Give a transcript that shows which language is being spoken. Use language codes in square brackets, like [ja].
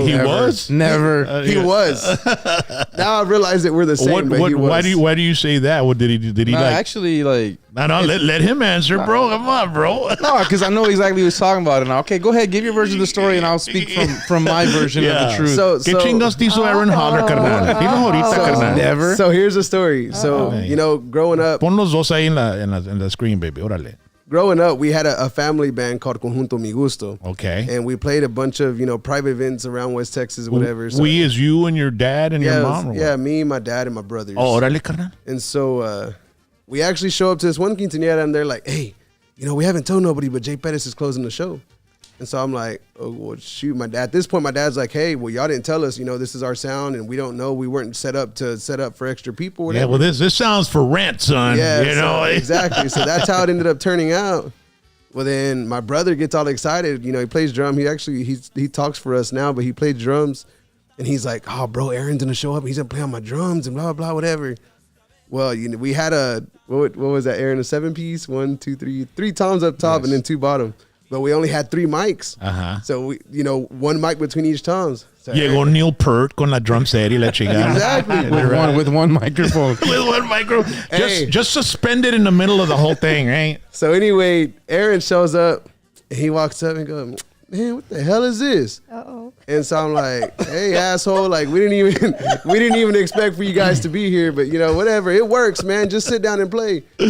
[en] He was? Never. he was. Now I realize that we're the same. But he was. Why do you say that? What did he do? Did he No, like? actually, like, No, let him answer, bro. Come on, bro. no, because I know exactly what he was talking about. And okay, go ahead, give your version of the story, and I'll speak from my version of the truth. So, [es] ¿Qué chingas te hizo Aaron Holler, carnal? Dilo ahorita, carnal. [en] Never. So here's the story. So growing up, [es] Pon los dos ahí en la [en] screen, baby. [es] Órale. [en] growing up, we had a family band called Conjunto Mi Gusto. Okay. And we played a bunch of, private events around West Texas, whatever. So, We is you and your dad and your mom? Or yeah, what? me, my dad, and my brothers. [es] Oh, órale, carnal. [en] And so we actually show up to this one quinceañera, and they're like, hey, we haven't told nobody, but Jay Pettis is closing the show. And so I'm like, oh, well, shoot. At this point, my dad's like, hey, well, y'all didn't tell us, this is our sound, and we don't know. We weren't set up for extra people. Whatever. Yeah, well, this sounds for rent, son. Yeah, so, eh? exactly. So that's how it ended up turning out. Well, then my brother gets all excited. He plays drum. He talks for us now, but he played drums. And he's like, oh, bro, Aaron's going to show up. He's going to play on my drums and blah, blah, whatever. Well, we had what was that, Aaron? A 7-piece? 1, 2, 3. 3 toms up top and then 2 bottom. But we only had 3 mics. Uh-huh. So, we, 1 mic between each toms. So [es] Llegó Neil Peart con la drum set y la chingada. [en] Exactly. with one microphone. With one micro. Hey. Just suspended in the middle of the whole thing, right? So anyway, Aaron shows up and he walks up and goes, man, what the hell is this? Uh-oh. And so I'm like, hey, asshole, like we didn't even expect for you guys to be here, but whatever, it works, man. Just sit down and play.